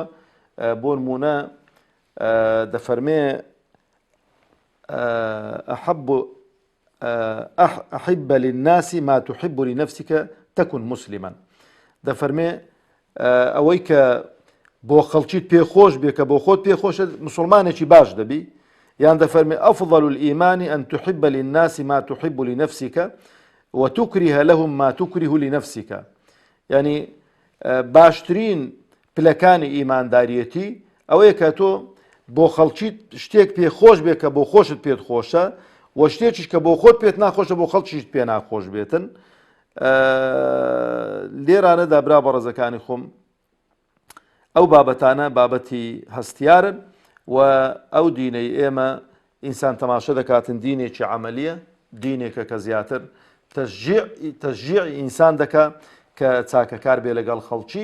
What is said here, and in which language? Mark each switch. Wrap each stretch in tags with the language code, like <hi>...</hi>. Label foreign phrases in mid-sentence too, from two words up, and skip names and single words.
<ckb>بۆ نمونە دەفەرمێ</ckb> <ar>أحب للناس ما تحب لنفسك تكن مسلما.</ar> <ckb>دەفەرمێ ئەوەی کە بۆ خەڵکیت پێخۆش بێ کە بۆ خۆت پێخۆشە مسلمانێکی باش دەبی. یان دەفەرمێ</ckb> <ar>أفضل الإيمان أن تحب للناس ما تحب لنفسك وتكره لهم ما تكره لنفسك.</ar> <ckb>يعني باشترین پلەکانی ئیمانداریەتی ئەوەیە کە تۆ بۆ خەڵکیت شتێک پێخۆش بێ کە بۆ خۆشت پێت خۆشە و شتێکیش کە بۆ خۆت پێت ناخۆشە بۆ خەڵکیش پێ ناخۆش بێتن. لێرانەدا برا بە ڕێزەکانی خۆم ئەو بابەتانە بابەتی هەستیارن و ئەو دینەی ئێمە ئینسان تەماشە دەکاتن دینێکی عەمەلیە، دینێکە کە زیاتر تەشجیعی ئینسان دەکا کە چاکەکار بێ لەگەڵ خەڵکی.</ckb>